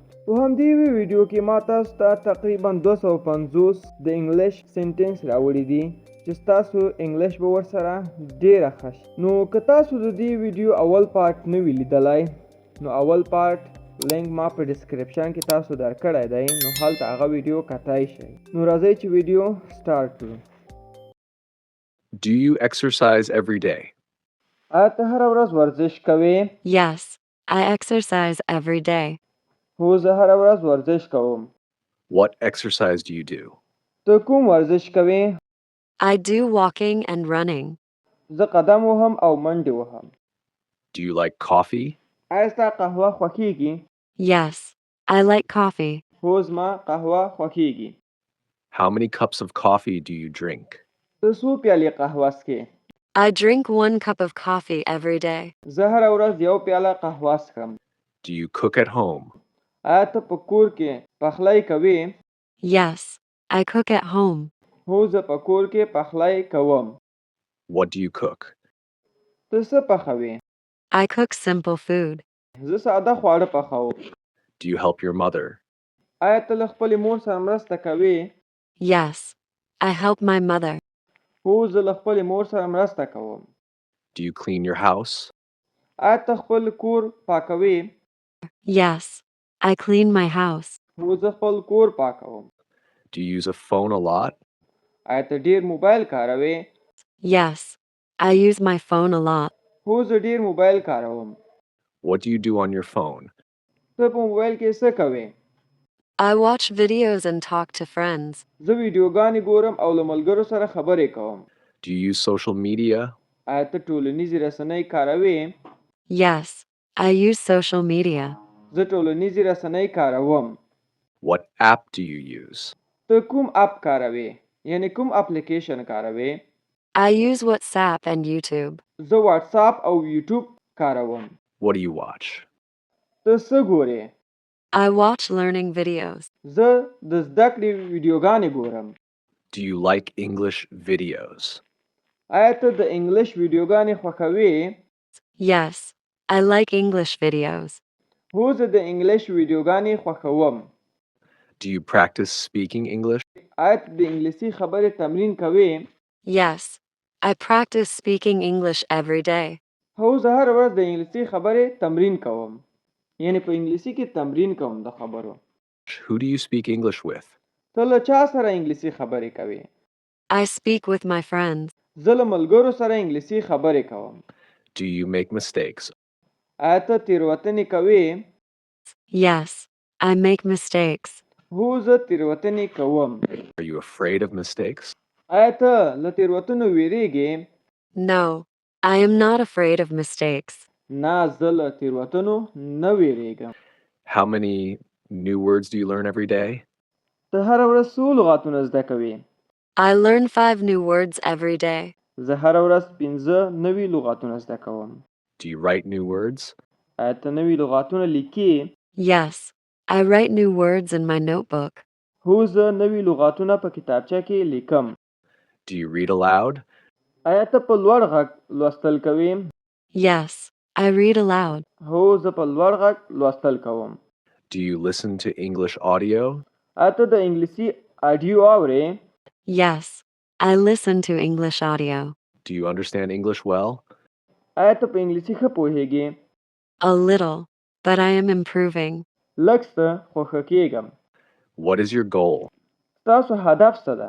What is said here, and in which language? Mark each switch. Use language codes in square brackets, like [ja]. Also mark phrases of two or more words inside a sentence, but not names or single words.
[ps] په همدې ویډیو کې ما تاسو ته تقریبا 250 د [en] English sentence [ps] راوړي دي چې تاسو انګلیش به ورسره ډېره ښه شي. نو که تاسو د دې ویډیو اول پارت نه وي لیدلی، نو اول پارت لینک ما په ډسکرپشن کې تاسو درکړی دی، نو هلته هغه ویډیو کتای شئ. نو راځئ چې [en] video start [ps] کړو. [en] Do you exercise every day? [ps] آیا ته هره ورځ ورزش کوې؟ [en] Yes, I exercise every day. [ps] هو زه هره ورځ ورزش کوم. [en] What exercise do you do? [ps] ته کوم ورزش کوې؟ [en] I do walking and running. [ps] زه قدم وهم او منډې وهم. [en] Do you like coffee? [ps] آیا ستا قهوه خوښیږي؟ [en] Yes, I like coffee. [ps] هو زما قهوه خوښیږي. [en] How many cups of coffee do you drink? [ps] ته څو پیالې قهوه څښې؟ [en] I drink 1 cup of coffee every day. [ps] زه هره ورځ یو پیاله قهوه څښم. [en] Do you cook at home? [ps] آیا ته په کور کې پخلی کوې؟ [en] Yes, I cook at home. [ps] هو زه په کور کې پخلی کوم. [en] What do you cook? [ps] ته څه پخوې؟ [en] I cook simple food. [ps] زه ساده خواړه پخوم. [en] Do you help your mother? [ps] آیا ته له خپلې مور سره مرسته کوې؟ [en] Yes, I help my mother. [ps] هو زه له خپلې مور سره مرسته کوم. [en] Do you clean your house? [ps] آیا ته خپل کور پاکوې؟ [en] Yes, I clean my house. [ps] هو زه خپل کور پاکوم. [en] Do you use a phone a lot? [ps] آیا ته ډېر موبایل کاروې؟ [en] Yes, I use my phone a lot. [ps] هو زه ډېر موبایل کاروم. [en] What do you do on your phone? [ps] ته په موبایل کې څه کوې؟ [en] I watch videos and talk to friends. [ps] زه ویډیوګانې ګورم او له ملګرو سره خبرې کوم. [en] Do you use social media? [ps] آیا ته ټولنیزې رسنۍ کاروې؟ [en] Yes, I use social media. [ps] زه ټولنیزې رسنۍ کاروم. [en] What app do you use? [ps] ته کوم اپ کاروې؟ یعنی کوم اپلیکیشن کاروې؟ [en] I use WhatsApp and YouTube. [ps] زه واتساپ او یوټیوب کاروم. [en] What do you watch? [ps] ته څه ګورې؟ [en] I watch learning videos. [ps] زه د زده کړې ویډیوګانې ګورم. [en] Do you like English videos? [ps] آیا ته د انګلیش ویډیوګانې خوښوې؟ [en] Yes, I like English videos. [ps] هو زه د انګلیش ویډیوګانې خوښوم. [en] Do you practice speaking English? [ps] آیا ته د انګلیسي خبرې تمرین کوې؟ [en] Yes, I practice speaking English every day. [ps] هو زه هره ورځ د انګلیسي خبرې تمرین کوم. یعنی په انګلیسي کې تمرین کوم د خبرو. [en] Who do you speak English with? [ps] ته له چا سره انګلیسي خبرې کوې؟ [en] I speak with my friends. [ps] زه له ملګرو سره انګلیسي خبرې کوم. [en] Do you make mistakes? [ps] آیا ته تېروتنې کوې؟ [en] Yes, I make mistakes. [ps] هو زه تېروتنې کوم. [en] Are you afraid of mistakes? [ps] آیا ته له تېروتنو وېرېږې؟ [en] No, I am not afraid of mistakes. [ps] نه، زه له تېروتنو نه وېرېږم. [en] How many new words do you learn every day? [ps] ته هره ورځ څو لغاتونه زده کوې؟ [en] I learn 5 new words every day. [ps] زه هره ورځ 5 نوي لغاتونه زده کوم. [en] Do you write new words? [ps] آیا ته نوي لغاتونه لیکې؟ [en] Yes, I write new words in my notebook. [ps] هو زه نوي لغاتونه په کتابچه کې لیکم. [en] Do you read aloud? [ps] آیا ته په لوړ غږ لوستل کوې؟ [en] Yes, I read aloud. [ps] هو زه په لوړ غږ لوستل کوم. [en] Do you listen to English audio? [ps] آیا ته د انګلیسي آډیو اورې؟ [en] Yes, I listen to English audio. Do you understand English well? [ps] آیا ته په انګلیسي ښه پوهېږې؟ [en] A little, but I am improving. [ps] لږ څه خو ښه کېږم. [en] What is your goal? [ps] ستاسو هدف څه ده؟